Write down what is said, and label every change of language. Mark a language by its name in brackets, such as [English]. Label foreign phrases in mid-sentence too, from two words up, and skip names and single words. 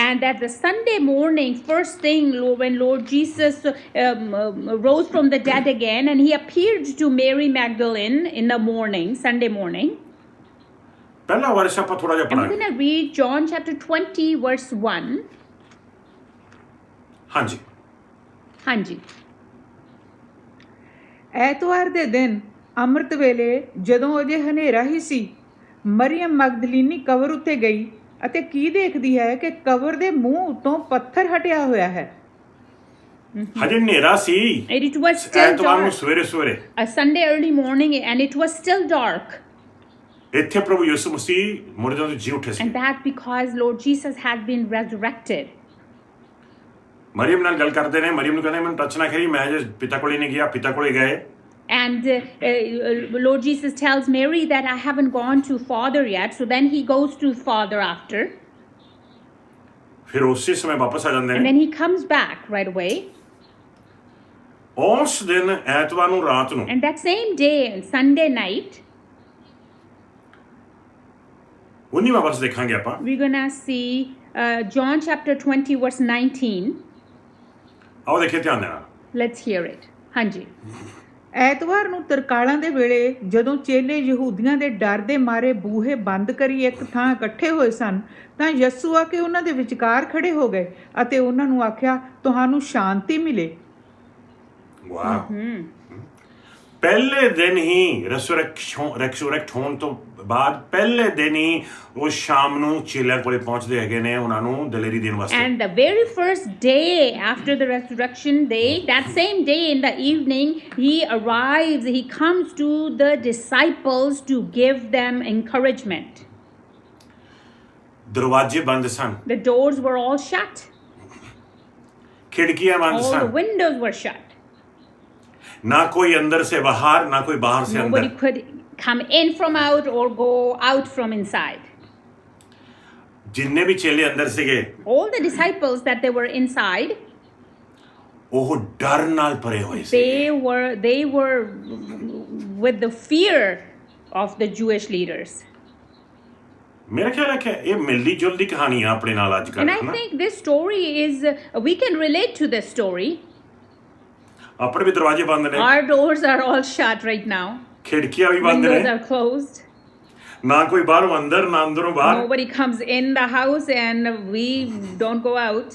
[English] and that the Sunday morning, first thing when Lord Jesus rose from the dead again, and he appeared to Mary Magdalene in the morning, Sunday morning. [Punjabi] ਪਹਿਲਾ ਵਰਸ ਆਪਾਂ ਥੋੜਾ ਜਿਹਾ [English] I'm [Punjabi] ਪੜਾਂਗੇ। [English] going to read John chapter 20 verse 1. [Punjabi] ਹਾਂਜੀ ਹਾਂਜੀ। ਐਤਵਾਰ ਦੇ ਦਿਨ ਅੰਮ੍ਰਿਤ ਵੇਲੇ ਜਦੋਂ ਅਜੇ ਹਨੇਰਾ ਹੀ ਸੀ, ਮਰੀਮ ਮਗਦਲੀਨੀ ਕਬਰ ਉੱਤੇ ਗਈ ਅਤੇ ਕੀ ਦੇਖਦੀ ਹੈ ਕਿ ਕਬਰ ਦੇ ਮੂੰਹ ਉੱਤੋਂ ਪੱਥਰ ਹਟਿਆ ਹੋਇਆ ਹੈ। ਹਜੇ ਹਨੇਰਾ ਸੀ, [English] It was still [Punjabi] ਐਤਵਾਰ ਨੂੰ [English] dark. [Punjabi] ਸਵੇਰੇ [English] A Sunday early morning, and it was still dark. [Punjabi] ਇੱਥੇ ਪ੍ਰਭੂ ਯਿਸੂ ਮਸੀਹ ਮੁਰਦਿਆਂ ਤੋਂ ਜੀ ਉੱਠੇ ਸੀ। [English] And that because Lord Jesus had been resurrected. [Punjabi] ਮਰੀਮ ਨਾਲ ਗੱਲ ਕਰਦੇ ਨੇ, ਮਰੀਮ ਨੂੰ ਕਹਿੰਦੇ ਮੈਨੂੰ ਟੱਚ ਨਾ ਕਰੀ, ਮੈਂ ਜੇ ਪਿਤਾ ਕੋਲੇ ਨਹੀਂ ਗਿਆ, ਪਿਤਾ ਕੋਲੇ ਗਏ। [English] And Lord Jesus tells Mary that I haven't gone to Father yet. So then he goes to Father after. [Punjabi] ਫਿਰ ਉਸੇ ਸਮੇਂ ਵਾਪਸ ਆ ਜਾਂਦੇ [English] And [Punjabi] ਨੇ। [English] then he comes back right away. [Punjabi] ਉਸ ਦਿਨ ਐਤਵਾਰ ਨੂੰ ਰਾਤ ਨੂੰ [English] And that same day, Sunday night, [Punjabi] 19ਵਾਂ ਵਰਸ ਦੇਖਾਂਗੇ ਆਪਾਂ। [English] we're going to see John chapter 20, verse 19. [Punjabi] ਆਓ ਦੇਖੀਏ ਧਿਆਨ ਦੇ ਨਾਲ। [English] Let's hear it. [Punjabi] ਹਾਂਜੀ। ਐਤਵਾਰ ਨੂੰ ਤਰਕਾਲਾਂ ਦੇ ਵੇਲੇ ਜਦੋਂ ਚੇਲੇ ਯਹੂਦੀਆਂ ਦੇ ਡਰ ਦੇ ਮਾਰੇ ਬੂਹੇ ਬੰਦ ਕਰੀ ਇੱਕ ਥਾਂ ਇਕੱਠੇ ਹੋਏ ਸਨ, ਤਾਂ ਯਿਸੂ ਆ ਕੇ ਉਹਨਾਂ ਦੇ ਵਿਚਕਾਰ ਖੜੇ ਹੋ ਗਏ ਅਤੇ ਉਹਨਾਂ ਨੂੰ ਆਖਿਆ, ਤੁਹਾਨੂੰ ਸ਼ਾਂਤੀ ਮਿਲੇ। ਵਾਹ। ਪਹਿਲੇ ਦਿਨ ਹੀ ਰੈਸੂਰੈਕਟ ਹੋਣ ਤੋਂ ਬਾਅਦ ਪਹਿਲੇ ਦਿਨ ਹੀ ਉਹ ਸ਼ਾਮ ਨੂੰ ਚੇਲਿਆਂ ਕੋਲੇ ਪਹੁੰਚਦੇ ਹੈਗੇ ਨੇ ਉਹਨਾਂ ਨੂੰ ਦਲੇਰੀ ਦੇਣ ਵਾਸਤੇ। [English] And the very first day after the resurrection day, that same day in the evening, he arrives, he comes to the disciples to give them encouragement. [Punjabi] ਦਰਵਾਜ਼ੇ ਬੰਦ ਸਨ, [English] The doors were all shut. [Punjabi] ਖਿੜਕੀਆਂ ਬੰਦ [English] All the [Punjabi] ਸਨ, [English] windows were shut. [Punjabi] ਨਾ ਕੋਈ ਅੰਦਰ ਸੇ ਬਾਹਰ, ਨਾ ਕੋਈ ਬਾਹਰ ਸੇ [English] Nobody [Punjabi] ਅੰਦਰ। [English] could come in from out or go out from inside. [Punjabi] ਜਿੰਨੇ ਵੀ ਚੇਲੇ ਅੰਦਰ ਸੀਗੇ [English] All the disciples that they were inside, [Punjabi] ਉਹ ਡਰ ਨਾਲ ਭਰੇ ਹੋਏ ਸੀ। [English] they were with the fear of the Jewish leaders. [Punjabi] ਮੇਰਾ ਖਿਆਲ ਹੈ ਕਿ ਇਹ ਮਿਲਦੀ ਜੁਲਦੀ ਕਹਾਣੀ ਆ ਆਪਣੇ ਨਾਲ ਅੱਜ [English] And [Punjabi] ਕੱਲ੍ਹ, [English] I [Punjabi] ਹੈ ਨਾ? [English] think this story is, we can relate to this story. [Punjabi] ਆਪਣੇ ਵੀ ਦਰਵਾਜ਼ੇ ਬੰਦ ਨੇ, [English] Our doors are all shut right now. [Punjabi] ਖਿੜਕੀਆਂ ਵੀ ਬੰਦ [English] Windows [Punjabi] ਨੇ, [English] are closed. [Punjabi] ਨਾ ਕੋਈ ਬਾਹਰੋਂ ਅੰਦਰ ਨਾ ਅੰਦਰੋਂ ਬਾਹਰ। [English] Nobody comes in the house and we don't go out.